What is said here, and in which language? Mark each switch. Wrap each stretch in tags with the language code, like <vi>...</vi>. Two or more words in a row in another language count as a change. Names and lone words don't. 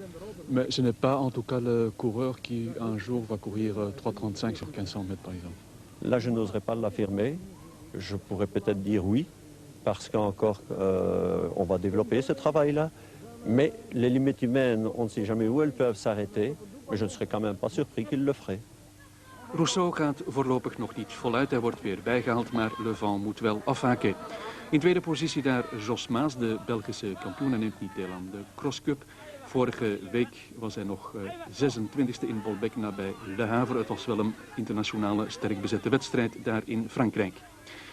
<fr>Mais ce n'est pas en tout cas le coureur qui un jour va courir 3,35 sur 1500 mètres par exemple. Là, je n'oserais pas l'affirmer. Je pourrais peut-être dire oui, parce qu'encore on va développer ce travail-là. Mais les limites humaines, on ne sait jamais où elles peuvent s'arrêter. Maar je ne serais quand même pas surpris qu'il le ferait.</fr> <nl>Rousseau gaat voorlopig nog niet voluit. Hij wordt weer bijgehaald, maar Levent moet wel afhaken. In tweede positie daar Josmas, de Belgische kampioen. Hij neemt niet deel aan de Cross Cup. Vorige week was hij nog 26e in Bolbec nabij Le Havre. Het was wel een internationale sterk bezette wedstrijd daar in Frankrijk.</nl>